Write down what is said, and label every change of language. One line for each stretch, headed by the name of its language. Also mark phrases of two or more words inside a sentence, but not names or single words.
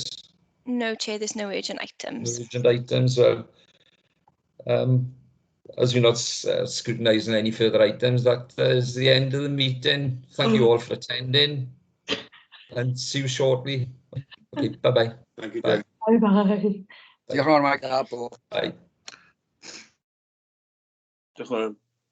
English: No, Chair, there's no urgent items. No urgent items. Well, as we're not scrutinising any further items, that is the end of the meeting. Thank you all for attending, and see you shortly. Okay, bye-bye. Thank you, Bye. Bye-bye.
Welsh: Diolch yn fawr, Mike.
English: Bye.
Welsh: Diolch yn fawr.